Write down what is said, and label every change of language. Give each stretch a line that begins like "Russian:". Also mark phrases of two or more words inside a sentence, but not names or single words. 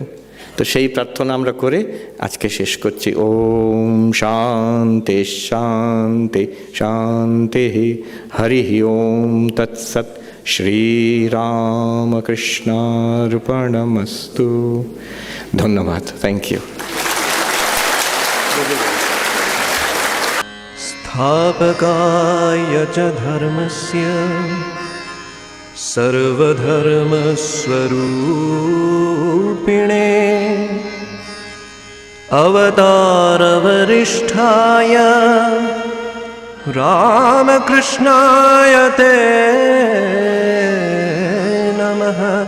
Bangla: তো সেই প্রার্থনা আমরা করে আজকে শেষ করছি।
Sanskrit: ওম শান্তি শান্তি শান্তি, হরি ওম তৎসৎ, শ্রীরামকৃষ্ণার্পণমস্তু।
Bangla: ধন্যবাদ,
English: thank you.
Sanskrit: स्थापकाय च धर्मस्य सर्वधर्मस्वरूपिणे अवतारवरिष्ठाय रामकृष्णाय ते नमः।